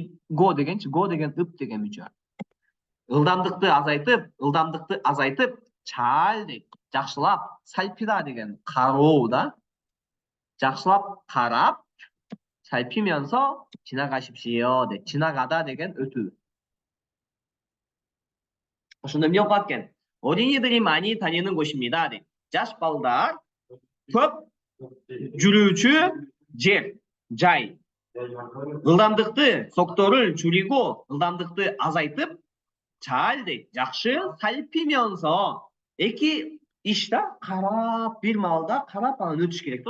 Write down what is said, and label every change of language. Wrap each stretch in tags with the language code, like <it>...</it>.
<ky>го дегенчи, го деген ып деген мүчө. ылдамдыкты азайтып,</ky> <ko>잘</ko> <ky>дейт. жакшылап, 살피다 деген кароо да. жакшылап карап,</ky> <ko>살피면서 지나가십시오.</ko> <ky>네, 지나가다 деген өтүү. ошондо эмне болуп аткен?</ky> <ko>어린이들이 많이 다니는 곳입니다. 네.</ko> <ky>жаш балдар көп жүрүүчү жер, жай. ылдамдыкты,</ky> <ko>속도를 줄이고,</ko> <ky>ылдамдыкты азайтып,</ky> <ko>잘</ko> <ky>дейт. жакшы,</ky> <ko>살피면서</ko> <ky>эки ишта карап, бир маалда карап анан өтүш керек да.</ky>